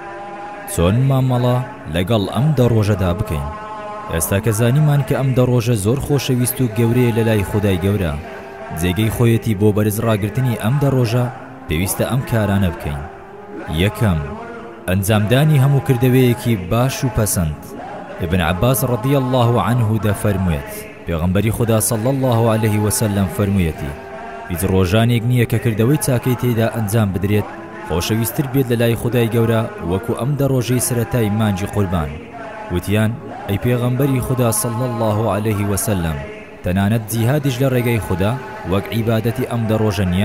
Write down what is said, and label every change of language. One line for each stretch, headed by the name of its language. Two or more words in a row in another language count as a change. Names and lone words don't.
Central Kurdish: چۆن مامەڵە لەگەڵ ئەم 10 ڕۆژەدا بکەین؟ ئێستا کە زانیمان کە ئەم 10 ڕۆژە زۆر خۆشەویست و گەورەیە لە لای خودای گەورە، جێگەی خۆیەتی بۆ بەرز ڕاگرتنی ئەم 10 ڕۆژە پێویستە ئەم کارانە بکەین. یەکەم، ئەنجامدانی هەموو کردەوەیەکی باش و پەسەند. ابن عباس
Arabic: رضی الله عنه
Central Kurdish: دەفەرموێت پێغەمبەری خوددا
Arabic: صلی الله عليه وسلم
Central Kurdish: فەرموویەتی هیچ ڕۆژانێک نییە کە کردەوەی چاکەی تێدا ئەنجام بدرێت خۆشەویستتر بێت لە لای خودای گەورە وەکو ئەم 10 ڕۆژەی سەرەتای مانجی قوربان. وتیان ئەی پێغەمبەری خوددا
Arabic: صلی الله عليه وسلم،
Central Kurdish: تەنانەت جیهادیش لە ڕێگەی خوددا وەک عیبادەتی ئەم 10 ڕۆژە نییە؟